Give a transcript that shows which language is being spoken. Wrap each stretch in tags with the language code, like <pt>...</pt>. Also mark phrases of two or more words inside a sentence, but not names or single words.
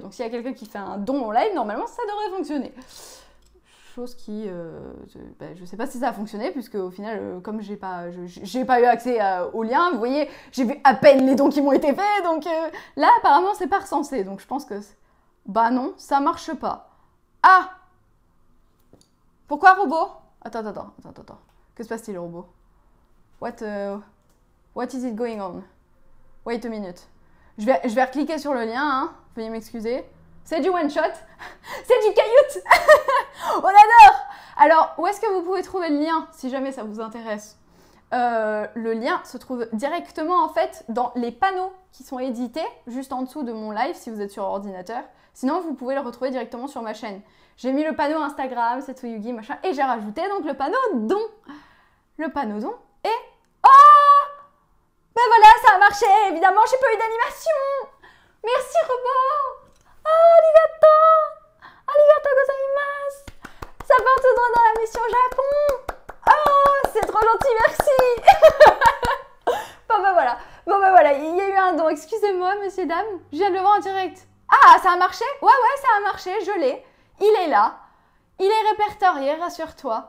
<fr>Donc s'il y a quelqu'un qui fait un don en live, normalement ça devrait fonctionner. Chose qui, je sais pas si ça a fonctionné, puisque au final, comme j'ai pas eu accès au lien, vous voyez, j'ai vu à peine les dons qui m'ont été faits, donc là apparemment c'est pas recensé, donc je pense que non, ça marche pas. Ah, pourquoi robot? Attends. Que se passe-t-il, robot?</fr> <en>What is it going on? Wait a minute.</en> <fr>Je vais recliquer sur le lien, hein. Veuillez m'excuser. C'est du one-shot. C'est du cailloute. On adore. Alors, où est-ce que vous pouvez trouver le lien, si jamais ça vous intéresse? Le lien se trouve directement, en fait, dans les panneaux qui sont édités, juste en dessous de mon live, si vous êtes sur ordinateur. Sinon, vous pouvez le retrouver directement sur ma chaîne. J'ai mis le panneau Instagram, Setsuyugi, machin, et j'ai rajouté donc le panneau don. Le panneau don et... Ben voilà, ça a marché, évidemment, j'ai pas eu d'animation. Merci, robot.</fr> <ja>ありがとうございます.</ja> <fr>Ça part tout droit dans la mission Japon. Oh, c'est trop gentil, merci. Bon, ben voilà, il y a eu un don. Excusez-moi, messieurs, dames, je viens de le voir en direct. Ah, ça a marché? Ouais, ça a marché, je l'ai. Il est là. Il est répertorié, rassure-toi.</fr>